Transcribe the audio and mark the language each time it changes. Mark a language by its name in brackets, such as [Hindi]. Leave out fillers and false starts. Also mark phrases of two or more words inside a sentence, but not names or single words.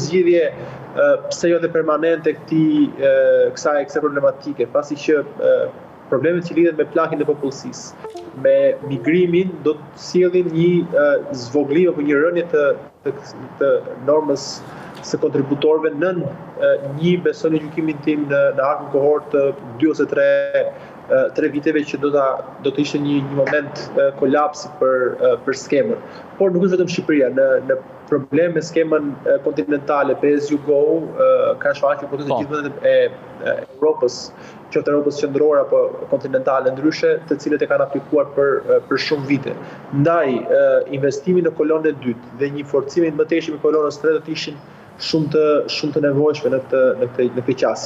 [Albanian] zgjidhje pse jo dhe permanente kësaj problematike, pasi që problemet që lidhen me plakin e popullsisë, me migrimin, do të sjellin një zvoglim apo një rënje të normës së kontributorëve nën një, besoj në gjykimin tim, në arkun kohor të 2 ose 3 viteve që do të ishte një moment kolapsi për skemën. Por nuk është vetëm Shqipëria, në problem me skemën kontinentale, [English] pay as you go, [Albanian] ka shfaqur po të gjithë vendet e Europës, qoftë Europës qendrore apo kontinentale ndryshe, të cilët e kanë aplikuar për shumë vite. Ndaj, investimi në kolonën e dytë dhe një forcim më teshëm i kolonës së tretë do të ishin shumë të nevojshme në këtë qasje.